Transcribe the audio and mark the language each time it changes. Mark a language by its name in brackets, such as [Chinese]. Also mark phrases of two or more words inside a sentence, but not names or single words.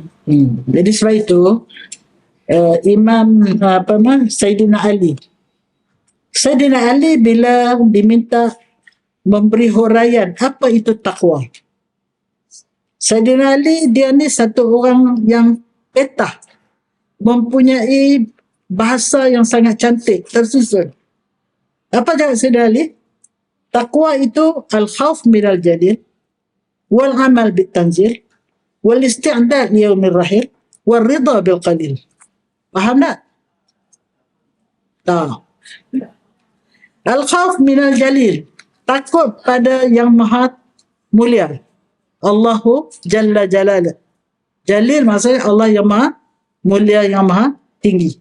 [Malay] Jadi sebab itu Imam Sayyidina Ali bila diminta memberi huraian apa itu takwa. Sayyidina Ali dia ni satu orang yang petah, mempunyai bahasa yang sangat cantik, tersusun. Apa jawab Sayyidina Ali? Takwa itu [Arabic] الخوف من الجليل والعمل بالتنزيل والاستعداد ليوم الرحيل والرضا بالقليل. [Malay] Faham tak? Tak. [Arabic] الخوف من الجليل, [Malay] takut pada yang maha mulia. [Arabic] الله جل جلاله. [Malay] Jalil maksudnya Allah yang maha mulia, yang maha tinggi.